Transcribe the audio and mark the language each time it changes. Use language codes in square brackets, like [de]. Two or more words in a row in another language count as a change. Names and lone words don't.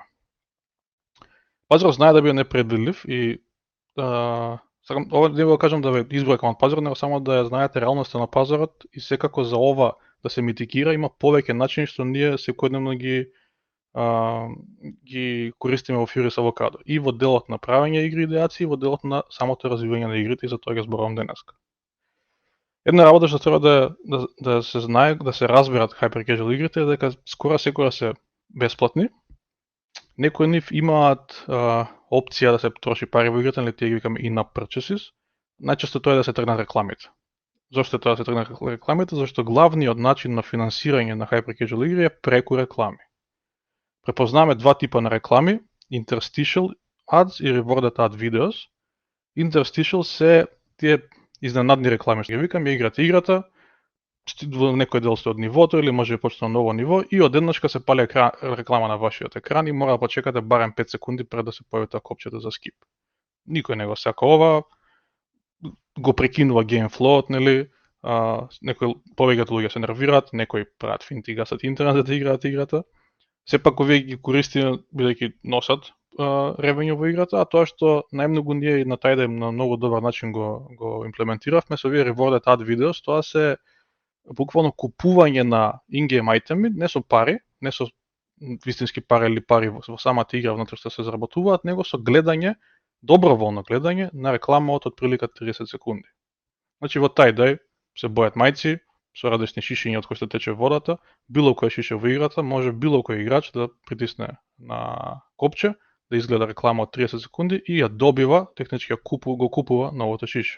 [mk] Пазарот знае да биде непредвидлив и сакам ова не го кажам да ве избројкам од пазарот, него само да ја знаете реалноста на пазарот и секако за ова да се митикира има повеќе начини што ние секојдневно ги користиме во Furious Avocado и во делот на правење игри идеации и во делот на самото развивање на игрите и за тоа ќе зборувам денеска. Една работа што треба да се знае, да се разберат hyper-casual игрите е дека скоро секоја се бесплатни. Некои од нив имаат опција да се троши пари во играта, или тие ги викаме [en] in-app purchases. [mk] Најчесто тоа е да се тргнат рекламите. Зошто е тоа да се тргнат рекламите? Зашто главниот начин на финансирање на hyper-casual игри е преку реклами. Препознаваме два типа на реклами, [en] interstitial ads и rewarded ad videos. [mk] Interstitial се тие изненадни реклами што ги викаме, играта, во некој дел сте од нивото или може да почне на ново ниво и одеднашка се пали реклама на вашиот екран и мора да почекате барем 5 секунди пред да се појави тоа копчето за скип. Никој не го сака ова, го прекинува [en] game flow-от, [mk] нели, некои повеќето луѓе се нервираат, некои прават финти, гасат интернет за да играат играта. Сепак овие ги користиме бидејќи носат ревењу во играта, а тоа што најмногу ние на Tie-Dye на многу добар начин го имплементиравме со овие [en] rewarded ad videos, [mk] тоа се буквално купување на in-game айтеми, не со пари, не со вистински пари или пари во самата игра внатре што се заработуваат, него со гледање, доброволно гледање на реклама од отприлика 30 секунди. Значи во Tie-Dye се бојат мајци со различни шишиња од кои што тече водата, било кој шише во играта, може било кој играч да притисне на копче, да изгледа реклама од 30 секунди и ја добива, технички го купува новото шише.